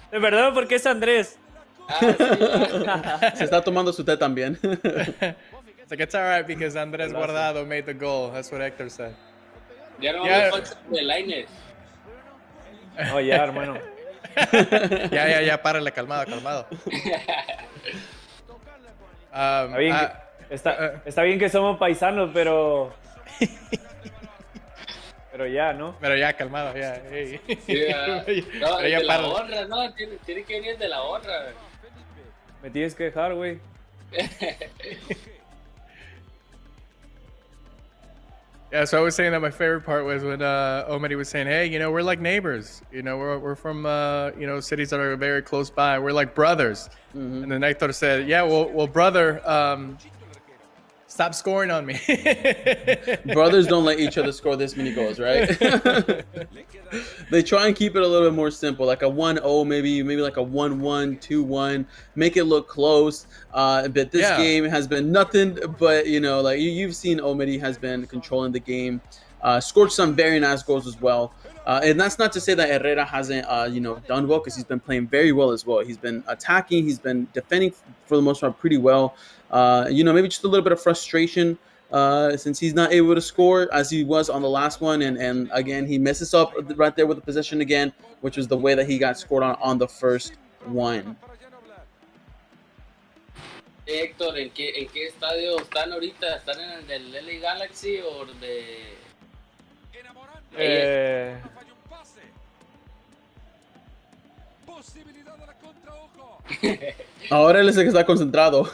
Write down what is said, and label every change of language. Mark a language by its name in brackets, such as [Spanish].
[Spanish] De verdad, ¿por qué es Andrés? Se está tomando su té también. [English] It's like, it's all right because Andrés Guardado made the goal. That's what Héctor said. [Spanish] Ya no me falta de Lainez. Oh, ya, hermano. Ya, párale, calmado. Está bien que somos paisanos, pero ya, ¿no? Pero ya, calmado, ya. Hey. No, de la honra, ¿no? Tiene que venir de la honra. Me tienes que dejar, güey. [English] Yeah, so I was saying that my favorite part was when Omidy was saying, hey, we're like neighbors. We're from, cities that are very close by. We're like brothers. Mm-hmm. And then Héctor said, yeah, well, brother, stop scoring on me. Brothers don't let each other score this many goals, right? They try and keep it a little bit more simple, like a 1-0, maybe like a 1-1, 2-1, make it look close. But this game has been nothing but, you've seen Omidy has been controlling the game, scored some very nice goals as well. And that's not to say that Herrera hasn't, done well, because he's been playing very well as well. He's been attacking, he's been defending for the most part pretty well. Maybe just a little bit of frustration since he's not able to score as he was on the last one. And again, he messes up right there with the possession again, which was the way that he got scored on the first one. [Spanish] Héctor, ¿en qué estadio están ahorita? ¿Están en el del LA Galaxy o de...? Ahora él es el que está concentrado.